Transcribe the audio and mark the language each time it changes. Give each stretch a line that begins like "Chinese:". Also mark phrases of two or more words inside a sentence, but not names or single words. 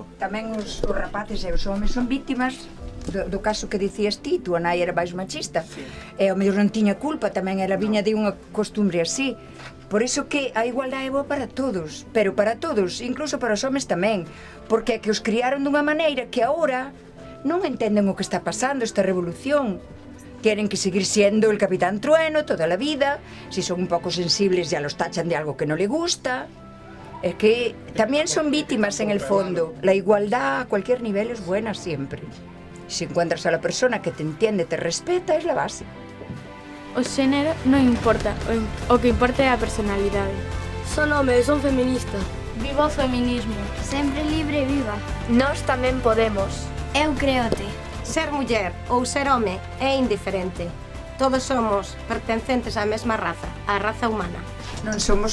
Galician: Tamén os rapaces e os homes son víctimas do caso que dicías ti, tua nai era máis machista, e ao mellor non tiña culpa, tamén era viña de unha costumbre así. Por iso que a igualdade é boa para todos, pero para todos, incluso para os homes tamén, porque é que os criaron dunha maneira que agora non entenden o que está pasando, esta revolución.
Spanish: Tienen que seguir siendo el Capitán Trueno toda la vida, si son un pouco sensibles ya los tachan de algo que no le gusta. Es que también son víctimas en el fondo. La igualdad a cualquier nivel es buena siempre. Si encuentras a la persona que te entiende, te respeta, es la base.
Galician: O xénero non importa, o que importa é a personalidade.
Spanish: Son hombres, son feministas.
Galician: Viva o feminismo. Sempre libre e viva. Nós tamén podemos. Eu creote. Ser muller ou ser home é indiferente. Todos somos pertencentes á mesma raza, á raza humana.